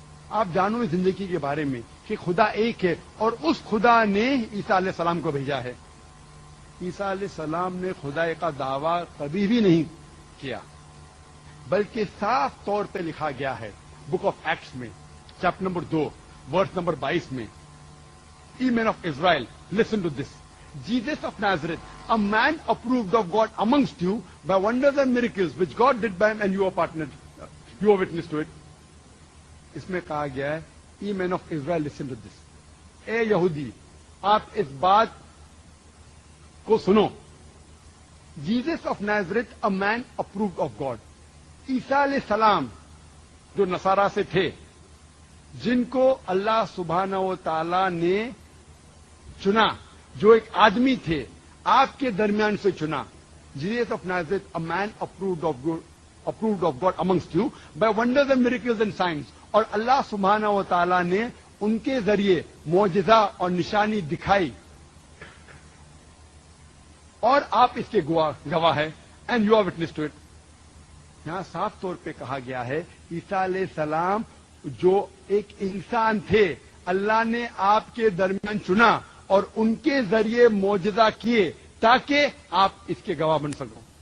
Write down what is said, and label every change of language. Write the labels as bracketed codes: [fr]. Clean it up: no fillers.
[ur] آپ جانو اس زندگی کے بارے میں کہ خدا ایک ہے, اور اس خدا نے عیسیٰ علیہ السلام کو بھیجا ہے. عیسیٰ علیہ السلام نے خدا کا دعویٰ کبھی بھی نہیں کیا, بلکہ صاف طور پہ لکھا گیا ہے بک آف ایکٹس میں چیپٹر نمبر 2 ورس نمبر 22 میں, [en] Ye men of Israel, listen to this. Jesus of Nazareth, a man approved of God amongst you by wonders and miracles which God did by him, and you are partnered, you are witness to it. [ur] اس میں کہا گیا ہے, [en] Ye men of Israel, listen to this. [ur] اے یہودی, آپ اس بات کو سنو. [en] Jesus of Nazareth, a man approved of God. [ur] عیسیٰ علیہ السلام جو نصارہ سے تھے, جن کو اللہ سبحانہ و تعالی نے چنا, جو ایک آدمی تھے آپ کے درمیان سے چنا. [en] Jesus of Nazareth, a man approved of God amongst you by wonders and miracles and signs. [ur] اور اللہ سبحانہ و تعالی نے ان کے ذریعے معجزہ اور نشانی دکھائی, اور آپ اس کے گواہ ہیں, [en] and you are witness to it. [ur] یہاں صاف طور پہ کہا گیا ہے عیسیٰ علیہ السلام جو ایک انسان تھے, اللہ نے آپ کے درمیان چنا اور ان کے ذریعے معجزہ کیے تاکہ آپ اس کے گواہ بن سکو.